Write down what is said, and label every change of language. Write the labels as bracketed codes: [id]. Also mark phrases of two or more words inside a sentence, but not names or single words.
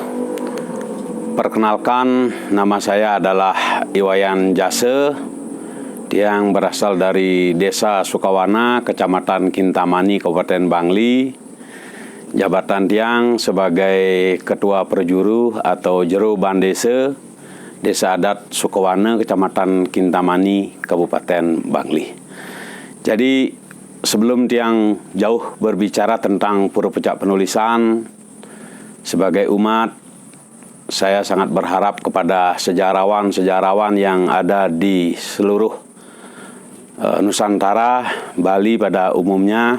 [id] Perkenalkan, nama saya adalah Iwayan Jase yang berasal dari Desa Sukawana, Kecamatan Kintamani, Kabupaten Bangli. Jabatan tiang sebagai Ketua Perjuru atau Jero Bandese Desa Adat Sukawana, Kecamatan Kintamani, Kabupaten Bangli. Jadi sebelum tiang jauh berbicara tentang Pura Pucak Penulisan, sebagai umat, saya sangat berharap kepada sejarawan-sejarawan yang ada di seluruh Nusantara, Bali pada umumnya.